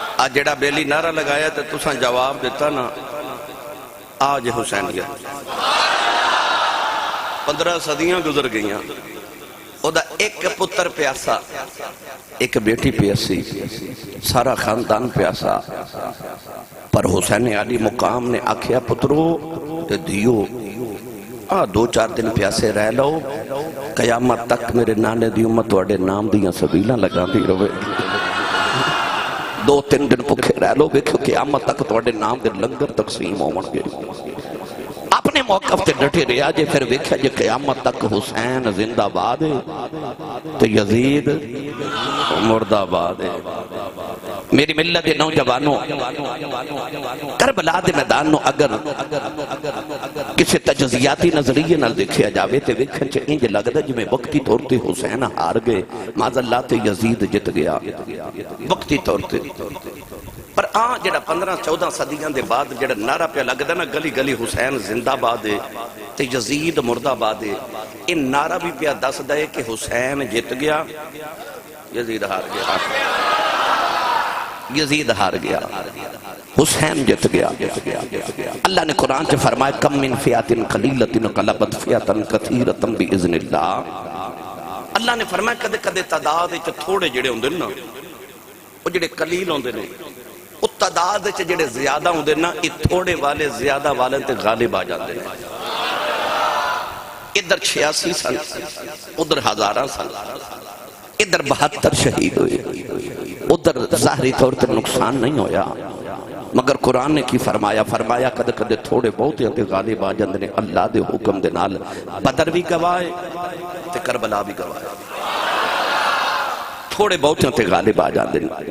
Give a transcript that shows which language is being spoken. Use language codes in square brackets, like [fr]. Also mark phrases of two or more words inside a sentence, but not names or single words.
[pa] جڑا بیلی نعرہ لگایا تو تساں جواب دیتا نا آج حسینیت 15 صدیاں گزر گئیاں او دا ایک پتر پیاسا ایک بیٹی پیاسی سارا خاندان پیاسا پر حسین علی مقام نے آکھیا پترو تے دیو 2-4 دن پیاسے رہ لو قیامت تک میرے نانے دی امت وڈے نام دیاں سبیلاں لگا دی روے 2-3 دن پکھے رہ لو دیکھو قیامت تک توڑے نام دے لنگر تقسیم ہون گے اپنے موقف تے ڈٹے رہا جے پھر ویکھا جے قیامت تک حسین زندہ باد ہے تو یزید مردہ باد ہے میری ملت نوجوانوں کربلا دے میدان اگر کسی تجزیاتی نظریے نال دیکھیا جاوے تے ویکھن چ انج لگدا جویں وقتی طور تے حسین ہار گئے معاذ اللہ تے یزید جت گیا وقتی طور تے پر جڑا 15-14 صدیاں دے بعد جڑا نعرہ پہ لگدا نا گلی گلی حسین زندہ باد ہے تے یزید مردہ باد ہے یہ نعرہ بھی پیا دسدا ہے کہ حسین جت گیا یزید ہار گیا یزید ہار گیا حسین جت گیا اللہ نے قرآن سے فرمایا [ar] کم من فیات قلیلت غلبت فیات کثیرۃ باذن اللہ [pa] اللہ نے فرمایا کدے کدے تعداد وچ تھوڑے جڑے ہوندے نا او جڑے قلیل ہوندے نے او تعداد وچ جڑے زیادہ ہوندے نا اے تھوڑے والے زیادہ والے تے غالب آ جاندے نے ادھر 86 سن ادھر ہزاراں سن ادھر 72 شہید ہوئے ادھر ظاہری طور پر نقصان نہیں ہویا مگر قرآن نے کی فرمایا کدے کدے تھوڑے بہت تے غالب آ جاندے نے اللہ دے حکم دے نال بدر بھی گواہ تے کربلا بھی گواہ تھوڑے بہت تے غالب آ جاندے نے